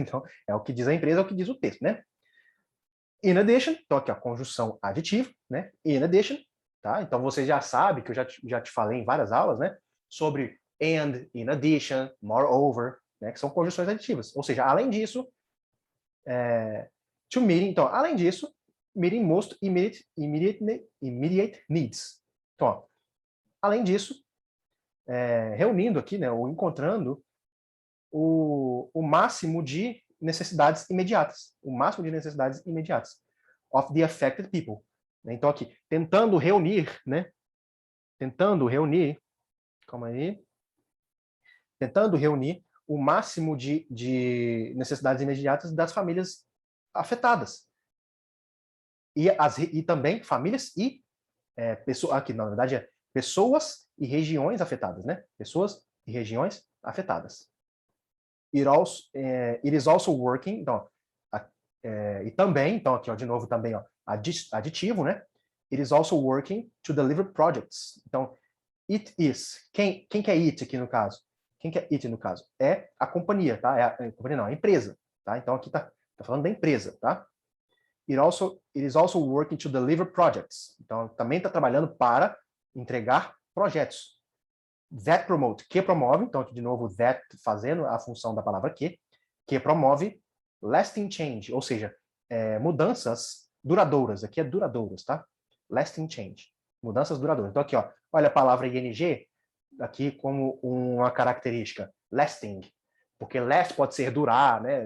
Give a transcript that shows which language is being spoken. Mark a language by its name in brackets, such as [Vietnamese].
[Portuguese] Então, é o que diz a empresa, é o que diz o texto, né? [English] In addition, [Portuguese] então aqui a conjunção aditiva, né? [English] In addition, [Portuguese] tá? Então você já sabe que eu já te falei em várias aulas, né? Sobre and, in addition, moreover, né? Que são conjunções aditivas. Ou seja, além disso, [English] to meeting, [Portuguese] então, além disso, [English] meeting most immediate needs. [Portuguese] Então, ó, além disso, reunindo aqui, né, ou encontrando o máximo de necessidades imediatas. O máximo de necessidades imediatas. [English] Of the affected people. [Portuguese] Então, aqui, tentando reunir, né? Tentando reunir, calma aí. Tentando reunir o máximo de necessidades imediatas das famílias afetadas. E também famílias e pessoas, aqui na verdade é pessoas e regiões afetadas, né? Pessoas e regiões afetadas. [English] It is also working, [Portuguese] então, e também, então aqui ó, de novo também ó, aditivo, né? [English] It is also working to deliver projects. Então, it is. [Portuguese] Quem que é it aqui no caso? Quem que é it no caso? É a companhia, tá? A companhia não, a empresa, tá? Então aqui tá falando da empresa, tá? [English] It is also working to deliver projects. [Portuguese] Então também está trabalhando para entregar projetos. [English] That promote, [Portuguese] que promove, então aqui de novo that fazendo a função da palavra que promove [English] lasting change, [Portuguese] ou seja, mudanças duradouras. Aqui é duradouras, tá? [English] Lasting change, [Portuguese] mudanças duradouras. Então aqui, ó, olha a palavra ing aqui como uma característica, lasting, porque last pode ser durar, né?